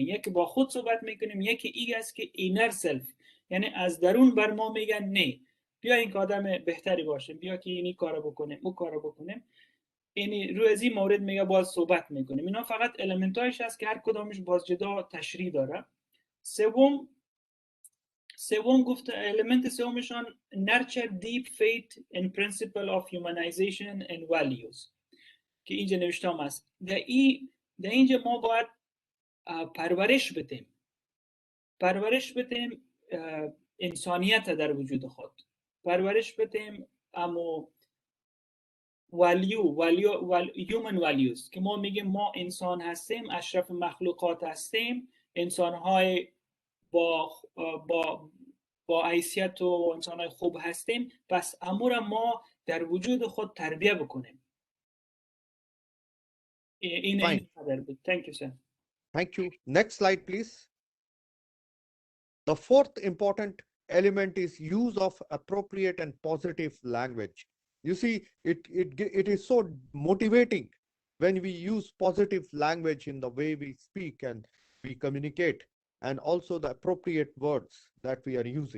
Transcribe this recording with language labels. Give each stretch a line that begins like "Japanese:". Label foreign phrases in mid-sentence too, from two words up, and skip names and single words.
Persian: یکی با خود صحبت میکنیم، یکی این است که
English: inner self,
Persian: یعنی از درون بر ما میگن نه بیا این آدم بهتری باشه، بیا که اینی کارو بکنیم اون کارو بکنیم. یعنی روی از این مورد میگه باز صحبت میکنیم. اینا فقط المنتایش هست که هر کدامش باز جدا تشریح داره. سوم گفته element سومشان
English: nurture deep faith in principle of humanization and values
Persian: که اینجا نوشتم است. در اینجا ما باید پرورش بدیم انسانیت در وجود خود، پرورش بدیم اما
English: human values
Persian: که ما میگیم ما انسان هستیم، اشرف مخلوقات هستیم، انسانهای با حیثیت و انسانهای خوب هستیم، پس امور ما در وجود خود تربیه بکنیم. این قدر بود.
English: Thank you, sir. Thank you. Next slide, please. The fourth important element is use of appropriate and positive language. You see, it is so motivating when we use positive language in the way we speak and we communicate, and also the appropriate words that we are using.